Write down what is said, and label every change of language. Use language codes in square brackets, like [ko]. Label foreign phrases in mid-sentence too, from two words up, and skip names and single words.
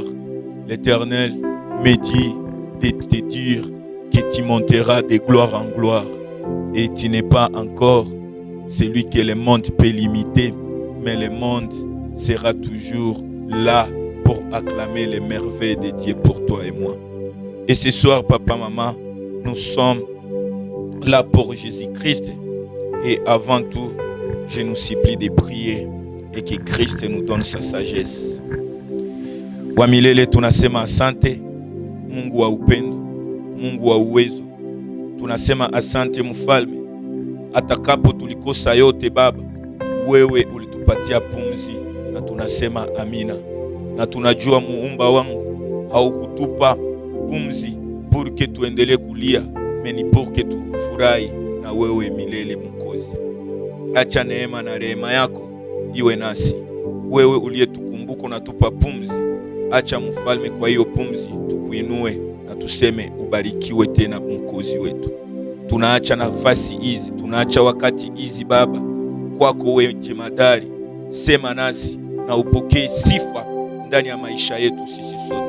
[fr] L'Éternel me dit de te dire que tu monteras de gloire en gloire et tu n'es pas encore celui que le monde peut limiter, mais le monde sera toujours là pour acclamer les merveilles de Dieu pour toi et moi. Et ce soir, papa, maman, nous sommes là pour Jésus-Christ. Et avant tout, je nous supplie de prier et que Christ nous donne sa sagesse. [sw] Wamilele tunasema asante, Mungu wa upendo, Mungu wa uwezo. Tunasema asante mfalme, atakapo tulikosa yote Baba, wewe ulitupatia pumzi na tunasema amina. Na tunajua muumba wangu haukutupa pumzi [fr] pour que [sw] tuendelee kulia, meni [fr] pour que [sw] tufurahi na wewe milele Mwokozi. Acha neema na rehema yako iwe nasi. Wewe uliyetukumbuka na tupa pumzi, acha mfalme kwa hiyo pumzi tukuinue na tuseme ubarikiwe tena Mwokozi wetu. Tunaacha nafasi hizi, tunaacha wakati hizi Baba kwako wewe jemadari, sema nasi na upokee sifa ndani ya maisha yetu sisi sote.